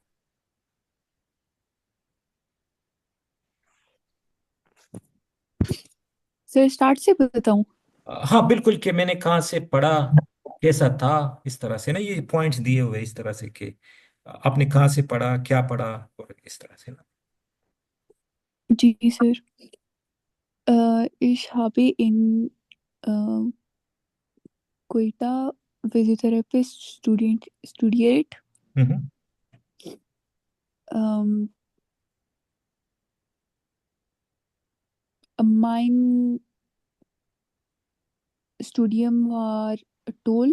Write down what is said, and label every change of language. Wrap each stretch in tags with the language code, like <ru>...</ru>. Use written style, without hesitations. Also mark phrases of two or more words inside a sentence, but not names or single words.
<hi>सर स्टार्ट से बताऊं? हाँ बिल्कुल, कि मैंने कहाँ से पढ़ा, कैसा था, इस तरह से ना, ये पॉइंट्स दिए हुए इस तरह से कि आपने कहाँ से पढ़ा, क्या पढ़ा, और इस तरह से ना. जी सर,</hi> <de>ich habe in Quetta Physiotherapist studiert.</de> <hi>हम्म.</hi> <de>Mein Studium war toll.</de>